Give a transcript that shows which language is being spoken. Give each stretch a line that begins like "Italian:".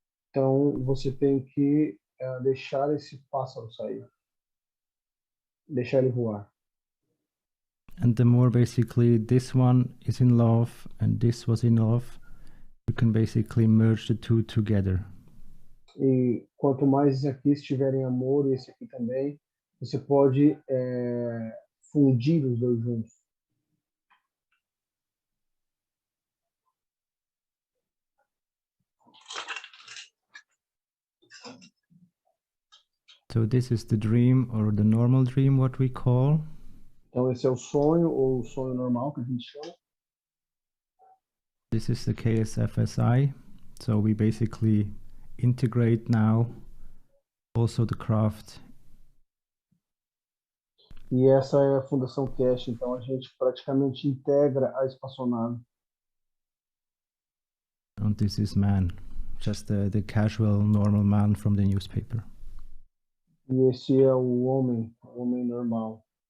Portuguese: Então você tem que deixar esse pássaro sair, deixar ele voar.
English: And the more basically this one is in love and this was in love, you can basically merge the two together.
Portuguese: E quanto mais esse aqui estiver em amor e esse aqui também, você pode fundir os dois juntos.
English: So this is the dream, or the normal dream, what we call.
Portuguese: Então esse é o sonho, ou o sonho normal que a gente chama.
English: This is the KSFSI. So we basically integrate now also the craft.
Portuguese: E essa é a Fundação Cash, então a gente praticamente integra a espaçonave.
English: And this is man, just the casual, normal man from the newspaper.
Portuguese: E esse é o homem normal.